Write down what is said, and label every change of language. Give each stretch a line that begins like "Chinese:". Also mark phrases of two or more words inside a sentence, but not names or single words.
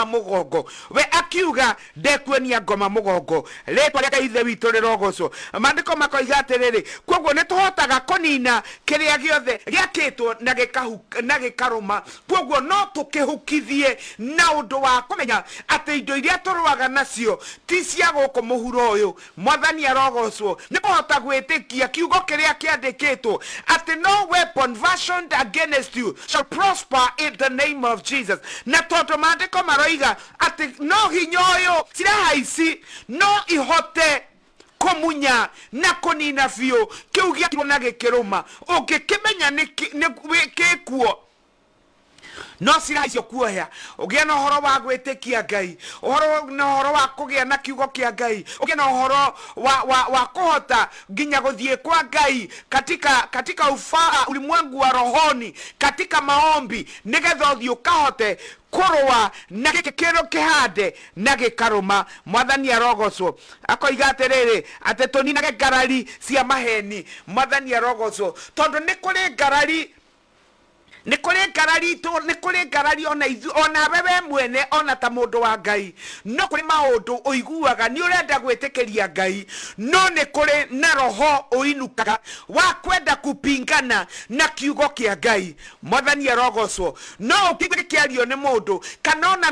Kikuyu: mugongo we akiuga ndekuonia ngoma mugongo letwa rĩa Ithe witũ rĩrogocwo mandĩko makoiga atĩrĩrĩ koguo nĩ tũhotaga kũnina kĩrĩa gĩothe gĩakĩtwo na gĩkarũma koguo no tũkĩhukithie na ũndũ wa kũmenya atĩ indo iria tũrũaga nacio ti cia gũkũ mũhuro ũyũ mwathani arogocwo nĩ kũhota gwĩtĩkia kiugo kĩrĩa kĩandĩkĩtwo atĩ
English: no weapon fashioned against you shall prosper in the name of Jesus
Kikuyu: na mandiko maroiga ati no hinya uyu siraha ici no ihote kumunya na kunina biũ kiu gĩakirwo na gĩkĩrũma ũngĩkĩmenya nĩ gĩkuo no sira icio kuoya ugia na horo wa gwĩtĩkia Ngai na horo wa kũgĩa na kiugo kĩa Ngai ugia na horo wa kuhota nginya gũthiĩ kwa Ngai
Swahili: katika ulimwengu wa rohoni katika maombi
Kikuyu: nigetha ũthiĩ ũkahote kurwa na gĩkĩro kĩhande na gĩkarũma mwathani arogocwo akoiga atĩrĩrĩ atĩ tũninage ngarari cia maheni mwathani arogocwo tondũ nĩ kũrĩ ngarari nikuri ngarari ona wewe mwene ona ta mundu wa Ngai no kuri maundu uiguaga ni urenda gwĩtĩkĩria Ngai no nikuri na roho uinukaga wa kwenda kupingana na kiugo kĩa Ngai mwathani arogocwo no ũkĩigua kĩario nĩ mũndũ kana ona